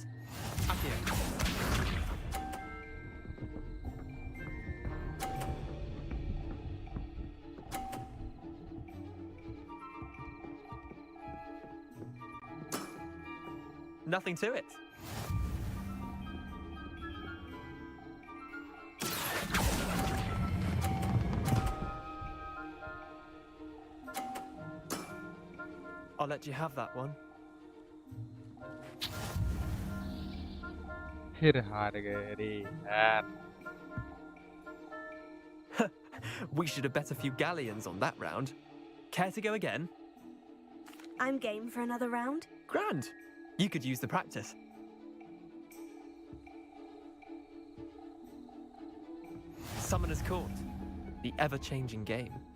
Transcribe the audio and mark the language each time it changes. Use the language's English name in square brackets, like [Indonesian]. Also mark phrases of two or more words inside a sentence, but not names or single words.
[English] Accio. Nothing to it. I'll let you have that one. [Hindi] फिर हार गए रे यार. [English] We should have bet a few galleons on that round. Care to go again? I'm game for another round. Grand. You could use the practice. Summoner's Court, the ever-changing game.